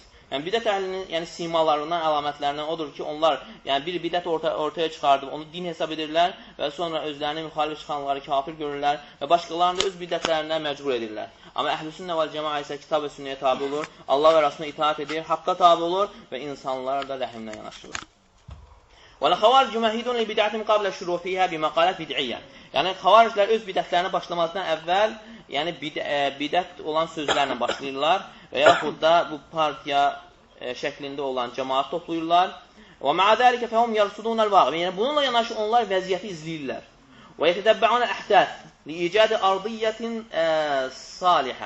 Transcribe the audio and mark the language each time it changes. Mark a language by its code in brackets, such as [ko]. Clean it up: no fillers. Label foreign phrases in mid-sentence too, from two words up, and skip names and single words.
[az] Yəni bidət əhlinin simalarından, əlamətlərindən odur ki, onlar bir bidət ortaya çıxardıb, onu din hesab edirlər və sonra özlərini müxalif çıxanları kafir görürlər və başqalarını da öz bidətlərindən məcbur edirlər. Amma [ar] أهل السنة والجماعة [az] isə kitab və sünnəyə tabi olur, Allah və Rasuluna itaat edir, haqqa tabi olur və insanlara da rəhimlə yanaşılır. [ar] وَالْخَوَارِجُ مَهِدُونَ لِبِدْعَةٍ قَبْلَ شُرُوفِهَا بِمَقَالَةٍ بِدْعِيَّةٍ. [az] Yəni xavariclər öz bidətlərini başlamazdan əvvəl, yəni bidət olan sözlərlə başlayırlar və yaxud da bu partiya şəklində olan cəmaat toplayırlar. [ar] ومع ذلك فهم يرصدون الواقع. [az] Yəni bununla yanaşı onlar vəziyyəti izləyirlər. [ar] ويتتبعون الأحداث لإيجاد أرضية صالحة.